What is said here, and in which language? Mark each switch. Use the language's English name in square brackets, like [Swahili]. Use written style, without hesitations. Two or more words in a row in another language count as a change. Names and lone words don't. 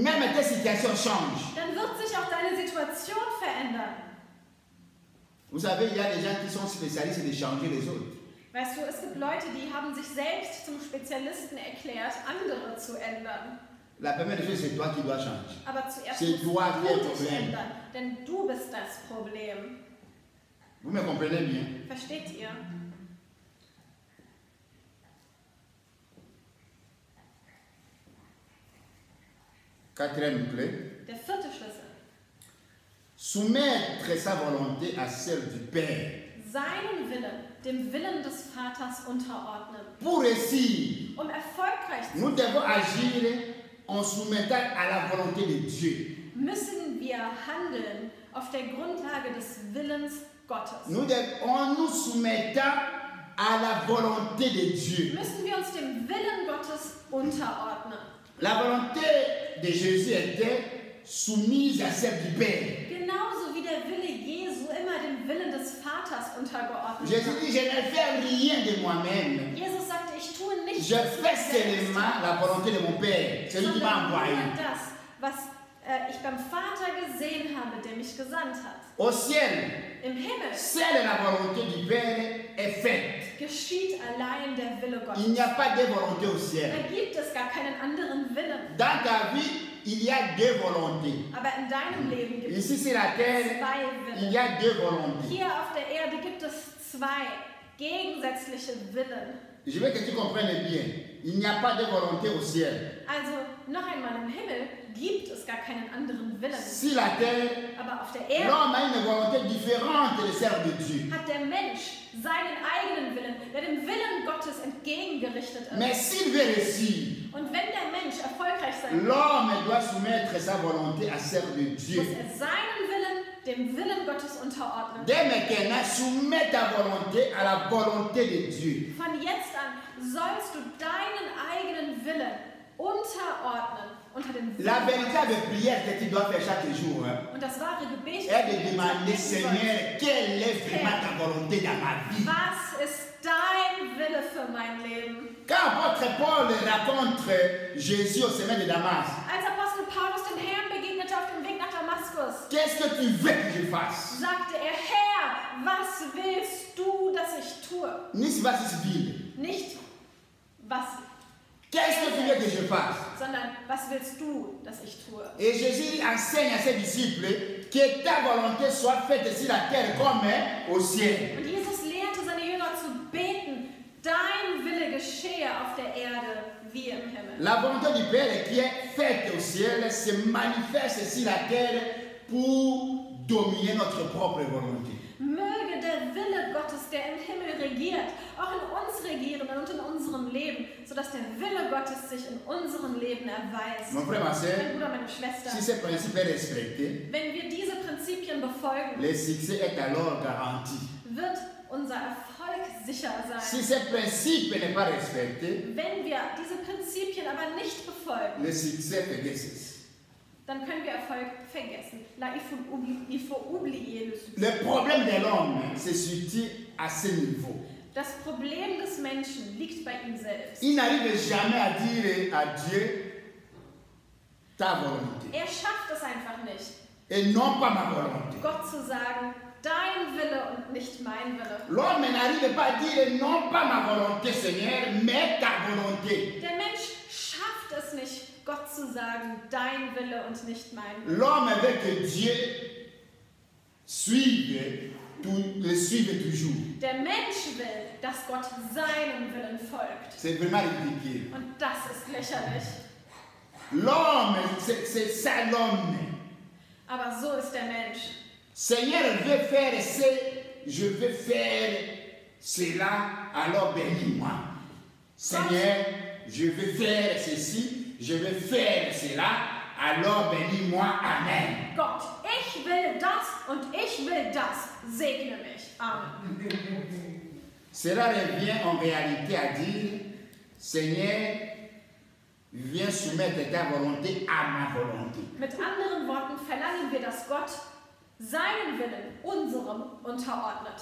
[French] Même tes situations changent. [German] Dann wird sich auch deine Situation verändern. [French] Vous savez, il y a des gens qui sont spécialistes de changer les autres. [German] Weißt du, es gibt Leute, die haben sich selbst zum Spezialisten erklärt, andere zu ändern. [French] La première chose, c'est toi qui dois changer. [German] Aber zuerst [French] C'est [German] musst [French] toi qui es [German] du [French] le [German] dich Problem. ändern, denn du bist das Problem. [French] Vous me comprenez bien? [German] Versteht ihr? [French] Quatrième clé, [German] Der vierte Schlüssel. [French] soumettre sa volonté à celle du Père. [German] Seinen Willen, dem Willen des Vaters unterordnen. [French] Pour réussir, [German] Um erfolgreich zu [French] nous devons agir en soumettant à la volonté de Dieu. [German] müssen wir handeln auf der Grundlage des Willens Gottes. [French] En nous soumettant à la volonté de Dieu. [German] Müssen wir uns dem Willen Gottes unterordnen. [French] La volonté de Jésus était soumise à celle du Père. [German] Genauso wie der Wille Jesu immer dem Willen des Vaters untergeordnet [French] Jésus [German] war. [French] dit, je ne fais rien de moi-même. [German] Jesus sagte, ich tue nichts [French] Je fais [German] selbst, [French] seulement la volonté de mon Père. C'est lui qui m'a [German] sondern nur [French] envoyé. [German] das, was ich beim Vater gesehen habe, der mich gesandt hat. [French] Au ciel, [German] Im Himmel [French] seule la volonté du Père est faite. [German] geschieht allein der Wille [French] Il [German] Gottes. [French] n'y a pas de volonté au [German] Da [French] ciel. [German] gibt es gar keinen anderen Willen. [French] Dans ta vie, il y a deux volontés. [German] Aber in deinem Leben gibt es [French] Ici sur la terre, [German] zwei [French] il [German] Willen. [French] y a deux volontés. [German] Hier auf der Erde gibt es zwei gegensätzliche Willen. [French] Je veux que tu comprennes bien. Il n'y a pas de volonté au ciel. [German] Also noch einmal, im Himmel gibt es gar keinen anderen Willen. [French] Sur la terre, [German] Aber auf der Erde [French] l'homme a une volonté différente de celle de Dieu. [German] hat der Mensch seinen eigenen Willen, der dem Willen Gottes entgegengerichtet ist. [French] Mais s'il veut réussir, [German] Und wenn der Mensch erfolgreich sein will, [French] l'homme doit soumettre sa volonté à celle de Dieu. [German] muss er seinen Willen dem Willen Gottes unterordnen. [French] Dès maintenant, soumets ta volonté à la volonté de Dieu. [German] Von jetzt an sollst du deinen eigenen Willen unterordnen unter den [French] La [German] Willen [French] véritable prière que tu dois faire chaque jour [German] Und das wahre Gebet [French] est de [German] das [French] demander, [German] du beten [French] Seigneur, [German] sollst. [French] quelle est vraiment ta volonté dans ma vie? [German] Was ist dein Wille für mein Leben? [French] Quand apôtre Paul rencontre Jésus au sommet de Damas, [German] Als Apostel Paulus dem Herrn begegnete auf dem Weg nach Damaskus, [French] qu'est-ce que tu veux que je fasse? [German] sagte er, Herr, was willst du, dass ich tue? Nicht was ich will. Nicht, was, [French] Qu'est-ce que tu veux que je fasse? [German] sondern was willst du, dass ich tue? [French] Et Jésus enseigne à ses disciples que ta volonté soit faite sur la terre comme au ciel. [German] Und Jesus lehrte seine Jünger zu beten, dein Wille geschehe auf der Erde wie im Himmel. [French] La volonté du Père qui est faite au ciel se manifeste sur la terre pour dominer notre propre volonté. [German] Möge der Wille Gottes, der im Himmel regiert, auch in uns regieren und in unserem Leben, sodass der Wille Gottes sich in unserem Leben erweist. [French] Mon frère, ma [German] Mein [French] soeur, [German] Bruder, meine Schwester, [French] si ce principe est respecté, [German] wenn wir diese Prinzipien befolgen, [French] le succès est alors garanti. [German] wird unser Erfolg sicher [French] Si [German] sein. [French] ce principe n'est pas respecté, [German] Wenn wir diese Prinzipien aber nicht befolgen, [French] le succès vergesses. [German] dann können wir Erfolg vergessen. [French] Là, il faut oublier le succès. Le problème de l'homme se situe à ce niveau. [German] Das Problem des Menschen liegt bei ihm selbst. [French] Il n'arrive jamais à dire à Dieu ta volonté [German] Er schafft es einfach nicht, [French] et non pas ma volonté. [German] Gott zu sagen, dein Wille und nicht mein Wille. [French] L'homme n'arrive pas à dire non pas ma volonté, Seigneur, mais ta volonté. [German] Der Mensch schafft es nicht, Gott zu sagen, dein Wille und nicht mein Wille. [French] L'homme veut que Dieu le suive toujours. [German] Der Mensch will, dass Gott seinem Willen folgt. [French] C'est vraiment ridicule. [German] Und das ist lächerlich. [French] L'homme, c'est ça l'homme. [German] Aber so ist der Mensch. [French] Seigneur veut faire je veux faire cela, alors bénis-moi. Seigneur, je veux faire ceci, je veux faire cela, alors bénis-moi. Amen. [German] Gott, ich will das und ich will das. Segne mich. Amen. [French] Cela revient en réalité à dire, Seigneur, viens soumettre ta volonté à ma volonté. [German] Mit anderen Worten verlangen wir, dass Gott seinen Willen unserem unterordnet.